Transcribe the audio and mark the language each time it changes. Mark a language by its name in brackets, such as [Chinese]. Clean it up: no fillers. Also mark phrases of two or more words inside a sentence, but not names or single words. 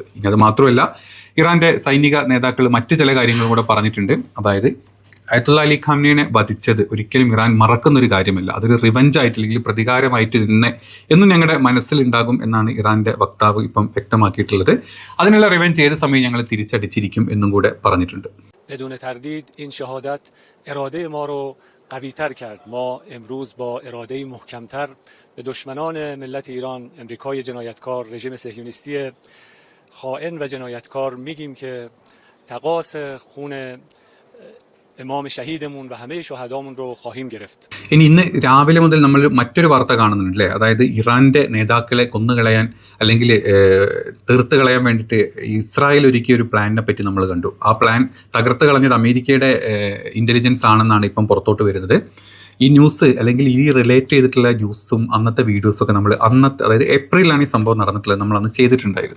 [Malayalam] ഇനി അത് മാത്രമല്ല, ഇറാൻ്റെ സൈനിക നേതാക്കൾ മറ്റ് ചില കാര്യങ്ങളും കൂടെ പറഞ്ഞിട്ടുണ്ട്. അതായത് ആയത്തുള്ള അലി ഖാംനിയെ വധിച്ചത് ഒരിക്കലും ഇറാൻ മറക്കുന്നൊരു കാര്യമല്ല, അതൊരു റിവഞ്ച് ആയിട്ട് അല്ലെങ്കിൽ പ്രതികാരമായിട്ട് തന്നെ എന്നും ഞങ്ങളുടെ മനസ്സിലുണ്ടാകും എന്നാണ് ഇറാൻ്റെ വക്താവ് ഇപ്പം വ്യക്തമാക്കിയിട്ടുള്ളത്. അതിനുള്ള റിവഞ്ച് ഏത് സമയം ഞങ്ങൾ തിരിച്ചടിച്ചിരിക്കും എന്നും കൂടെ പറഞ്ഞിട്ടുണ്ട്. [Persian] بدون تردید این شهادت اراده ما رو قوی‌تر کرد. ما امروز با اراده محکم‌تر به دشمنان ملت ایران، امریکای جنایتکار، رژیم صهیونیستی خائن و جنایتکار میگیم که تقاص خون امام شهیدمون و همه شهدامون رو خواهیم گرفت. [Malayalam] ഇന്ന് രാവിലെ മുതൽ നമ്മൾ മറ്റൊരു വാർത്ത കാണുന്നുണ്ട് അല്ലേ? അതായത് ഇറാൻ്റെ നേതാക്കളെ കൊന്നുകളയാൻ അല്ലെങ്കിൽ തീർത്ത് കളയാൻ വേണ്ടിയിട്ട് ഇസ്രായേൽ ഒരുക്കിയ ഒരു പ്ലാനിനെ പറ്റി നമ്മൾ കണ്ടു. ആ പ്ലാൻ തകർത്ത് കളഞ്ഞത് അമേരിക്കയുടെ ഇൻ്റലിജൻസ് ആണെന്നാണ് ഇപ്പം പുറത്തോട്ട് വരുന്നത്. ഈ ന്യൂസ് അല്ലെങ്കിൽ ഈ റിലേറ്റ് ചെയ്തിട്ടുള്ള ന്യൂസും അന്നത്തെ വീഡിയോസൊക്കെ നമ്മൾ അതായത് ഏപ്രിലാണ് ഈ സംഭവം നടന്നിട്ടുള്ളത്, നമ്മൾ അന്ന് ചെയ്തിട്ടുണ്ടായിരുന്നു.